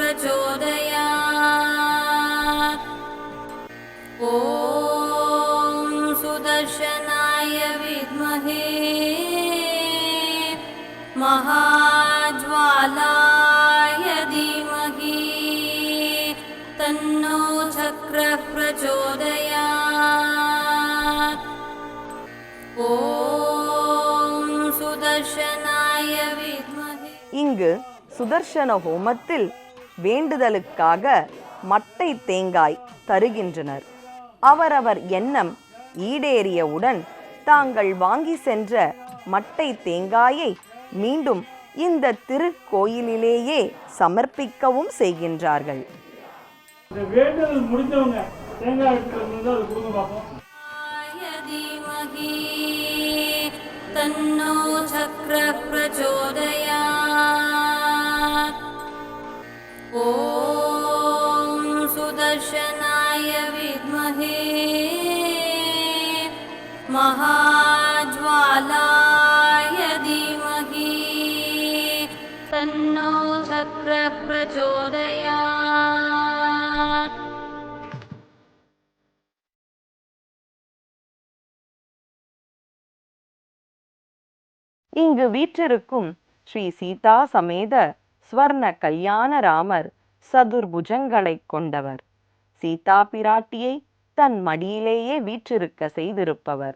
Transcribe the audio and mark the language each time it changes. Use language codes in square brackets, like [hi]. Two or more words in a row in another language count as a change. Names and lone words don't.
[sa] प्रचोदयात् ॐ सुदर्शनाय विद्महे महाज्वालाय धीमहि तन्नो चक्रः प्रचोदयात् ॐ सुदर्शनाय विद्महे [ta] இங்கு சுதர்சன ஹோமத்தில் வேண்டுதலுக்காக மட்டை தேங்காய் தருகின்றனர். அவரவர் எண்ணம் ஈடேறியவுடன் தாங்கள் வாங்கி சென்ற மட்டை தேங்காயை மீண்டும் இந்த திருக்கோயிலிலேயே சமர்ப்பிக்கவும் செய்கின்றார்கள். வேண்டுதல் முடிஞ்சவங்க தேங்காய் எடுத்துட்டு அது கொடுங்க பார்ப்போம். [sa] धीमहि तन्नो चक्रः प्रचोदयात् ॐ सुदर्शनाय विद्महे महाज्वालाय धीमहि तन्नो चक्रः प्रचोदयात् [ta] இங்கு வீற்றிருக்கும் ஸ்ரீ சீதா சமேத ஸ்வர்ண கல்யாண ராமர் சதுர்புஜங்களை கொண்டவர். சீதா பிராட்டியை தன் மடியிலேயே வீற்றிருக்க செய்திருப்பவர்.